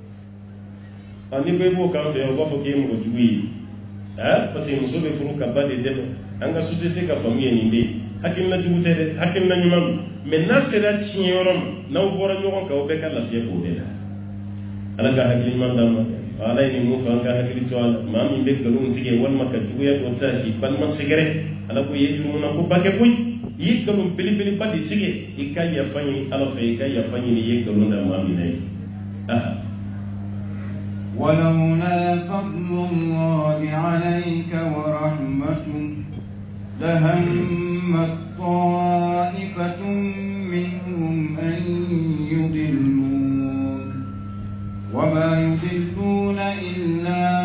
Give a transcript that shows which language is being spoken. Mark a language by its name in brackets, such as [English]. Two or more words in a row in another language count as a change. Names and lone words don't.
[Bambara] ni ko i b'o kan fɛ yan u b'a fɔ k'e ye mɔgɔ jugu ye [French] parce que [Bambara] muso bɛ furu ka ba de dɛmɛ an ka société ka faamu ye nin de ye hakilina jugu tɛ dɛ hakilina ɲuman don mɛ n'a sera tiɲɛ yɔrɔ ma n'aw bɔra ɲɔgɔn kan aw bɛɛ ka lafiya k'o de la ala ka hakili ɲuman d'an ma ala ye nin mun fɔ an ka hakili to a la maa min bɛ nkalon tigɛ walima ka juguya dɔ ta k'i balima sɛgɛrɛ ala ko i ye jurumuna ko ba kɛ koyi i ye nkalon belebeleba de tigɛ i ka yafa ɲini ala fɛ i ka yafa ɲini i ye nkalon da maa min na ye [Arabic] ولولا فضل الله عليك ورحمته لهمت طائفة منهم أن يضلوك وما يضلون إلا